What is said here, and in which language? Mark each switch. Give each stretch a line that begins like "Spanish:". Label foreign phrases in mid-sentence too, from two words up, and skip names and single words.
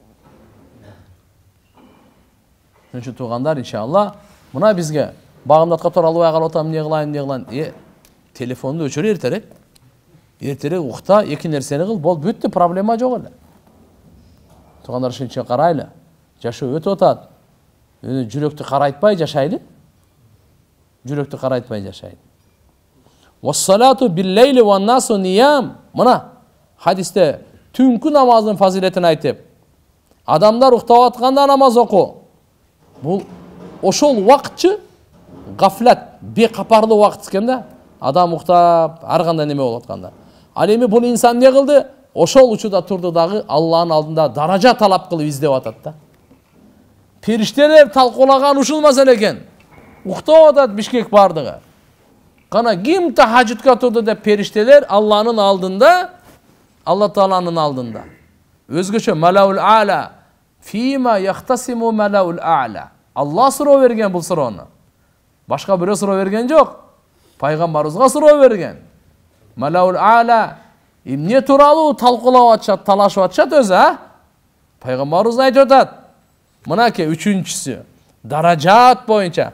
Kyrgyz: Ошон туугандар, иншалла, мына бизге багымдатка туралбай калып атам, эмне кылайын? Телефонду өчүр эртерээк. Эртерээк укта, эки нерсени кыл, бол бүттү, проблема жок эле. Туугандар, ошончо карайлы. Жашоо өтүп атат. Жүрөктү карайтпай жашайлы. Жүрөктү карайтпай жашайлы.
Arabic: والصلاة بالليل والناس نيام.
Kyrgyz: Мына хадисте түнкү намаздын фазилетин айтып, адамдар уктап атканда намаз оку. Бул ошол убакытчы гафлат, бекапарлуу убакыт экен да. Адам уктап, ар кандай неме болуп атканда. Ал эми бул инсан не кылды? Ошол учурда турду дагы Алланын алдында даража талап кылып издеп атат да. Периштелер талкуулаган ушул маселе экен. Уктап атат Бишкек бардыгы. Кана ким тахажжудка турду деп периштелер Алланын алдында, Алла Тааланын алдында.
Arabic: Өзгөчө الملأ الأعلى فيما يختصم الملأ الأعلى.
Kyrgyz: Алла суроо берген бул суроону. Башка бирөө суроо берген жок. Пайгамбарыбызга суроо берген.
Arabic: الملأ الأعلى
Kyrgyz: эмне тууралуу талкуулап атышат, талашып атышат өзү, а? Пайгамбарыбыз айтып атат. Мынаке үчүнчүсү даражат боюнча.